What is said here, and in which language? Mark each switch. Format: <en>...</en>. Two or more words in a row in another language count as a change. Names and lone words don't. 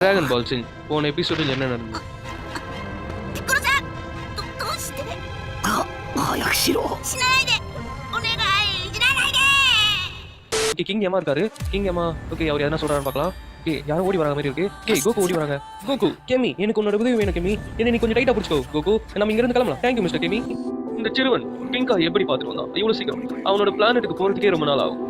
<ta>டிராகன் பால் சின் போன எபிசோடில் என்ன நடந்தது?</ta> <ja>ピッコロさん、どうして早くしろ。しないでお願い、いじらないで。</ja> <ta>ஓகே கிங் ஏமா இருக்காரு. கிங் ஏமா ஓகே அவர் என்ன சொல்றாரு பார்க்கலாம். ஓகே யாரும் ஓடி வராங்க மாதிரி இருக்கு. ஓகே கோகு ஓடி வராங்க. கோகு கெமி எனக்கு உன்னோட உதவி வேணும் கெமி. என்ன நீ கொஞ்சம் டைட்டா பிடிச்சுக்கோ கோகு. நம்ம இங்க இருந்து கிளம்பலாம்.</ta> <en>thank you mister</en> <ta>கெமி. இந்த சிறுவன் பிங்கா எப்படி பார்த்துட்டு வந்தான் இவ்வளவு சீக்கிரம்? அவனோட பிளானட்டுக்கு போறதுக்கே ரொம்ப நாள் ஆகும்.</ta>